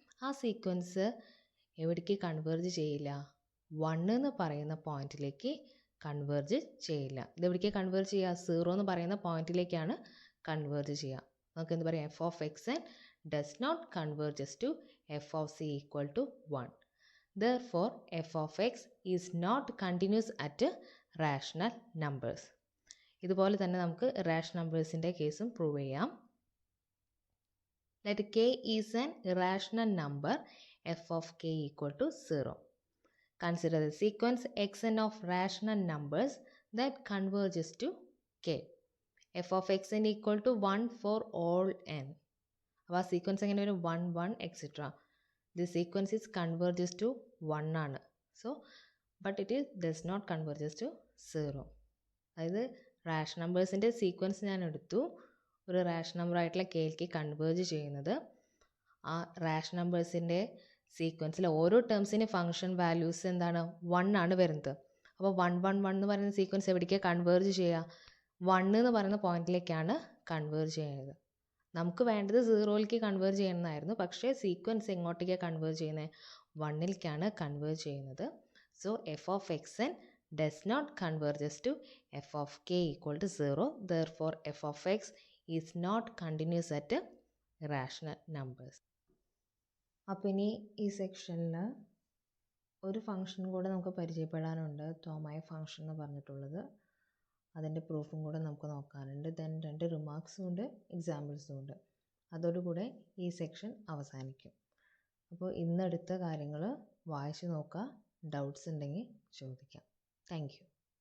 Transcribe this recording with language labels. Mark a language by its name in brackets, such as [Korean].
[Malayalam] ആ സീക്വൻസ് എവിടേക്ക് കൺവേർജ് ചെയ്യില്ല? 1 എന്ന് പറയുന്ന പോയിന്റിലേക്ക് കൺവേർജ് ചെയ്യില്ല. ഇതെവിടേക്ക് കൺവേർജ് ചെയ്യുക? 0 എന്ന് പറയുന്ന പോയിന്റിലേക്കാണ് കൺവേർജ് ചെയ്യുക. നമുക്ക് എന്ത് പറയാം? [English] F of x n does not converges to f of c equal to 1. Therefore, f of x is not continuous at rational numbers. [Malayalam] ഇതുപോലെ തന്നെ നമുക്ക് റാഷണൽ നമ്പേഴ്സിൻ്റെ കേസും പ്രൂവ് ചെയ്യാം. [English] Let k is an irrational number, f of k equal to 0. Consider the sequence xn of rational numbers that converges to k. f of xn equal to 1 for all n. [Malayalam] അപ്പോൾ ആ sequence എങ്ങനെ വരും? 1 1 etcetera. [English] The sequence is converges to 1 ആണ്. So but it does not converges to 0. [Malayalam] അതായത് rational നമ്പേഴ്സിൻ്റെ sequence ഞാൻ എടുത്തു, ഒരു rational number ആയിട്ടുള്ള കെയിലേക്ക് കൺവേർജ് ചെയ്യുന്നത്. ആ റാഷണൽ നമ്പേഴ്സിൻ്റെ സീക്വൻസിൽ ഓരോ ടേംസിൻ്റെ ഫംഗ്ഷൻ വാല്യൂസ് എന്താണ്? 1 ആണ് വരുന്നത്. അപ്പോൾ 1 1 1 എന്ന് പറയുന്ന സീക്വൻസ് എവിടേക്കാണ് കൺവേർജ് ചെയ്യുക? 1 എന്ന് പറയുന്ന പോയിന്റിലേക്കാണ് കൺവേർജ് ചെയ്യുന്നത്. നമുക്ക് വേണ്ടത് 0ലേക്ക് കൺവേർജ് ചെയ്യണമെന്നായിരുന്നു, പക്ഷേ സീക്വൻസ് എങ്ങോട്ടേക്കാണ് കൺവേർജ് ചെയ്യുന്നത്? 1ലേക്കാണ് കൺവേർജ് ചെയ്യുന്നത്. [English] So f of x n does not converges to f of k equal to 0. Therefore, f of x is not continuous at rational numbers. [Malayalam] അപ്പോൾ ഇനി ഈ സെക്ഷനിൽ ഒരു ഫംഗ്ഷൻ കൂടെ നമുക്ക് പരിചയപ്പെടാനുണ്ട്, തോമായ ഫംഗ്ഷൻ എന്ന് പറഞ്ഞിട്ടുള്ളത്. അതിൻ്റെ പ്രൂഫും കൂടെ നമുക്ക് നോക്കാനുണ്ട്. ദെൻ 2 റിമാർക്സും ഉണ്ട്, എക്സാമ്പിൾസും ഉണ്ട്. അതോടുകൂടെ ഈ സെക്ഷൻ അവസാനിക്കും. അപ്പോൾ ഇന്നെടുത്ത കാര്യങ്ങൾ വായിച്ച് നോക്കുക, ഡൗട്ട്സ് ഉണ്ടെങ്കിൽ ചോദിക്കാം. [English] Thank you.